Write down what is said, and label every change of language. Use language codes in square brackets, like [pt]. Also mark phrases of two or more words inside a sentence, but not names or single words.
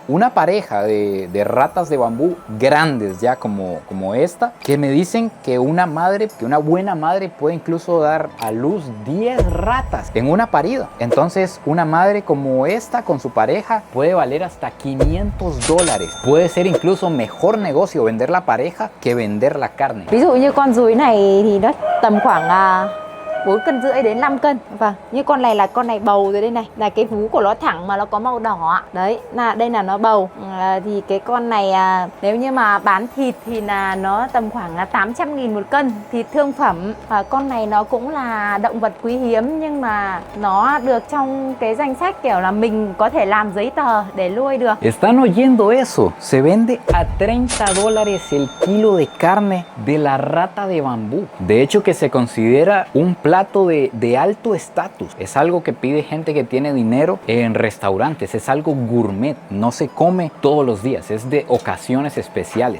[es] Una pareja de ratas de bambú grandes ya como esta, que me dicen que una buena madre puede incluso dar a luz 10 ratas en una parida. Entonces una madre como esta con su pareja puede valer hasta $500. Puede ser incluso mejor negocio vender la pareja que vender la carne. [vi] Ví dụ như con rúi này thì nó tầm khoảng 4,5 cân đến 5 cân. Vâng, như con này là con này bầu rồi đây này, là cái vú của nó thẳng mà nó có màu đỏ. Đấy, là đây là nó bầu. Thì cái con này nếu như mà bán thịt thì là nó tầm khoảng 800.000 một cân, thịt thương phẩm. Con này nó cũng là động vật quý hiếm nhưng mà nó được trong cái danh sách kiểu là mình có thể làm giấy tờ để nuôi được. [es] ¿Están oyendo eso? Se vende a $30 el kilo de carne de la rata de bambú. De hecho que se considera un plato de alto estatus. Es algo que pide gente que tiene dinero en restaurantes. Es algo gourmet. No se come todos los días. Es de ocasiones especiales.